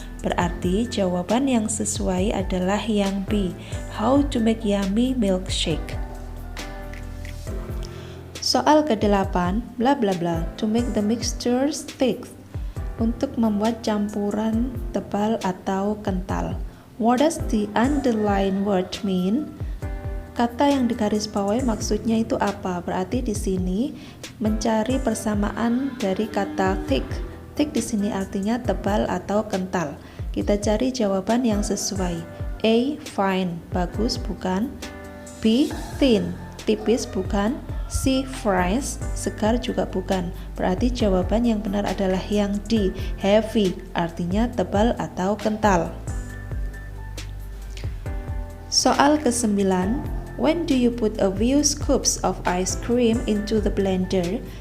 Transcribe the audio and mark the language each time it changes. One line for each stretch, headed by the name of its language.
Indonesian: Berarti jawaban yang sesuai adalah yang B,
English: how to make yummy milkshake.
Indonesian: Soal ke-8, bla bla bla,
English: to make the mixture thick,
Indonesian: untuk membuat campuran tebal atau kental.
English: What does the underlined word mean?
Indonesian: Kata yang digarisbawahi maksudnya itu apa? Berarti di sini mencari persamaan dari kata thick. Thick di sini artinya tebal atau kental. Kita cari jawaban yang sesuai. A, fine, bagus bukan? B, thin, tipis bukan? C, fresh, segar juga bukan. Berarti jawaban yang benar adalah yang D, heavy, artinya tebal atau kental. Soal ke-9,
English: when do you put a few scoops of ice cream into the blender?